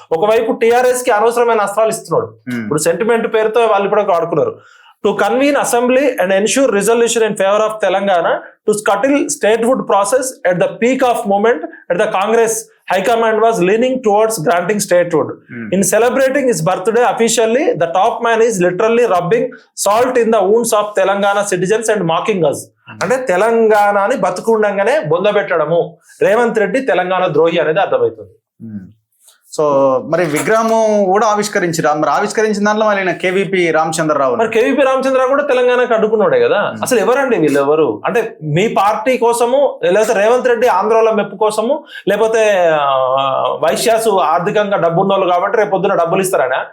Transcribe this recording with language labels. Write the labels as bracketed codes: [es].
[te] ఒకవైపు టీఆర్ఎస్ కి అనవసరమైన అస్త్రాలు ఇస్తున్నాడు. ఇప్పుడు సెంటిమెంట్ పేరుతో వాళ్ళు ఇప్పుడు వాడుకున్నారు. [en] To convene assembly and ensure resolution in favour of Telangana to scuttle statehood process at the peak of moment at the Congress High Command was leaning towards granting statehood. In celebrating his birthday officially, the top man is literally rubbing salt in the wounds of Telangana citizens and mocking us. [te] అంటే తెలంగాణని బతుకుండంగానే బొందబెట్టడము. రేవంత్ రెడ్డి తెలంగాణ ద్రోహి అనేది అర్థమవుతుంది. So మరి విగ్రహము కూడా ఆవిష్కరించారు. మరి ఆవిష్కరించిన దాంట్లో మళ్ళీ కేవీపీ రామచంద్రరావు. మరి కేవీపీ రామచంద్రరావు కూడా తెలంగాణకు అడ్డుకున్నాడే కదా. అసలు ఎవరండి వీళ్ళు? ఎవరు అంటే మీ పార్టీ కోసము, లేకపోతే రేవంత్ రెడ్డి ఆంధ్రాలో మెప్పు కోసము, లేకపోతే వైశ్యాసు ఆర్థికంగా డబ్బున్నోళ్ళు కాబట్టి రేపు పొద్దున డబ్బులు ఇస్తారనా?